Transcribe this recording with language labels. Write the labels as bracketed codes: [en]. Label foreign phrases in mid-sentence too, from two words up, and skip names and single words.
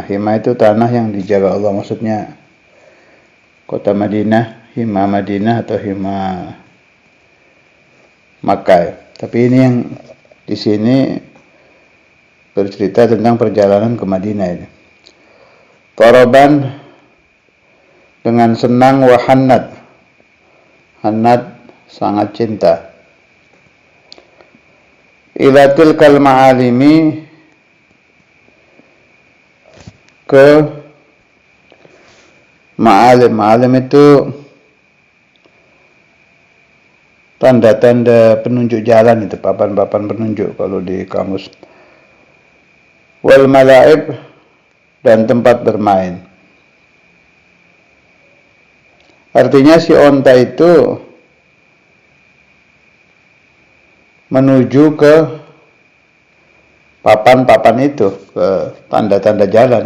[id] Hima itu tanah yang dijaga Allah, maksudnya kota Madinah, hima Madinah atau hima Makkah. Tapi ini yang di sini bercerita tentang perjalanan ke Madinah ini. Taraban dengan senang [ar] wa hannat. [id] Hannat sangat cinta. [ar] Ila tilkal ma'alimi [id] ke Ma'alim, ma'alim itu tanda-tanda penunjuk jalan, itu papan-papan penunjuk kalau di kamus. [ar] Wal malaib, [id] dan tempat bermain. Artinya si onta itu menuju ke papan-papan itu, ke tanda-tanda jalan.